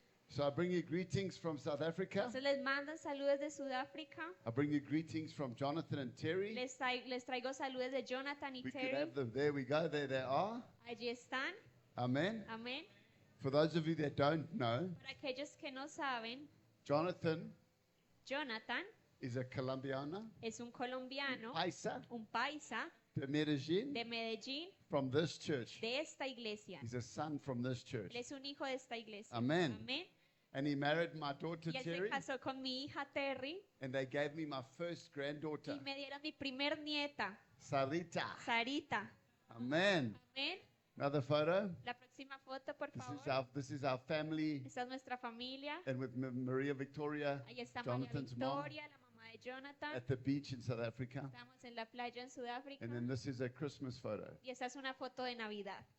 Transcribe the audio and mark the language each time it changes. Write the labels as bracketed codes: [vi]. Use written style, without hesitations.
[en] So I bring you greetings from South Africa. [es] Entonces les mandan saludos de Sudáfrica. [en] I bring you greetings from Jonathan and Terry. [es] Les traigo saludos de Jonathan y [en] We could [es] Terry. [en] have them. There we go. There they are. [es] Allí están. [en] Amen. [es] Amén. [en] For those of you that don't know, [es] Para aquellos que no saben, [en] Jonathan [es] Jonathan [en] is a Colombiana, es un colombiano, [es] paisa, un paisa de Medellín, de Medellín, [en] from this church. [es] de esta iglesia. [en] He's a son from this church. [es] Él es un hijo de esta iglesia. Amén. Amén. [en] And he married my daughter [es] Y él se [en] Terry, [es] casó con mi hija Terry [en] and they gave me my first granddaughter, [es] y me dieron mi primer nieta, [en] Sarita. [es] Sarita. [en] Amen. [es] Amén. [en] Another photo. [es] La próxima foto, por [en] This is [es] favor. [en] this is our family, [es] Esta es nuestra familia. [en] and with Maria Victoria, [es] Ahí está María [en] Jonathan's mom, [es] Victoria, la mamá de Jonathan. [en] at the beach in South Africa. [es] Estamos en la playa en Sudáfrica. [en] And then this is a Christmas photo. [es] Y esta es una foto de Navidad.